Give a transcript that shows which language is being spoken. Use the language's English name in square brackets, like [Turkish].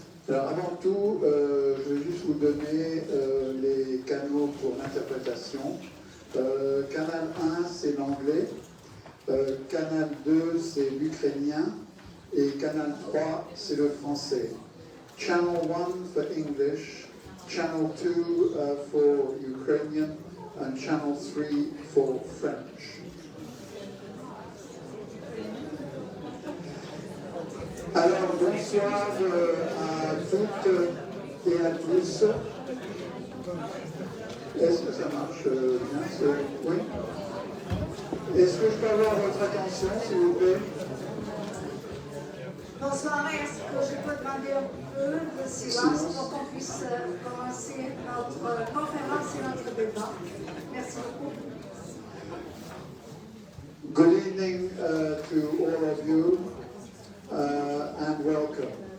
[French] Alors avant tout, je vais juste vous donner les canaux pour l'interprétation. Canal 1 c'est l'anglais, canal 2 c'est l'ukrainien et canal 3 c'est le français. [English] Channel 1 for English, Channel 2 for Ukrainian, and Channel 3 for French. [French] Alors, bonsoir à toutes et à tous. Est-ce que ça marche bien? Oui. Est-ce que je peux avoir votre attention, s'il vous plaît? Bonsoir, est-ce que je peux demander un peu de silence pour qu'on puisse commencer notre conférence et notre débat? Merci beaucoup. [English] Good evening to all of you and welcome.